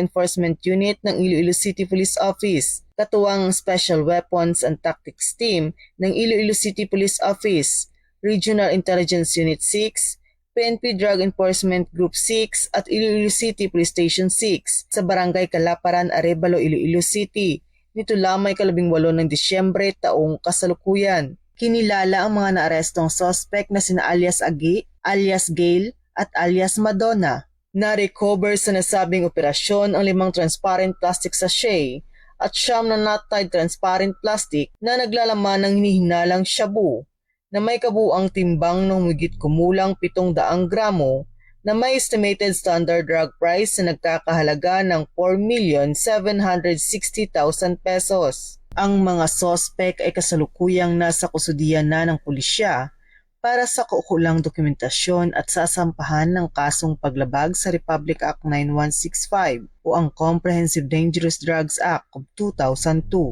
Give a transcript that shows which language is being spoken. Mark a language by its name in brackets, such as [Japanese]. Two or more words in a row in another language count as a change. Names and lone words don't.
[Filipino] Enforcement Unit ng Iloilo City Police Office, katuwang Special Weapons and Tactics Team ng Iloilo City Police Office, Regional Intelligence Unit 6, PNP Drug Enforcement Group 6 at Iloilo City Police Station 6 sa Barangay Kalaparan, Arevalo, Iloilo City. Nito lamang 18 ng Disyembre taong kasalukuyan. Kinilala ang mga naarestong suspect na sina alias Agi, alias Gail at alias Madonna. Na-recover sa nasabing operasyon ang 5 [English] transparent plastic sachet [Filipino] at 9 na [English] not-tied transparent plastic [Filipino] na naglalaman ng hinihinalang shabu na may kabuang timbang ng humigit kumulang 700 gramo na may [English] estimated standard drug price [Filipino] na nagkakahalaga ng 4,760,000 pesos. Ang mga sospek ay kasalukuyang nasa kusudian na ng pulisya para sa kaukulang dokumentasyon at sasampahan ng kasong paglabag sa Republic Act 9165 o ang Comprehensive Dangerous Drugs Act of 2002.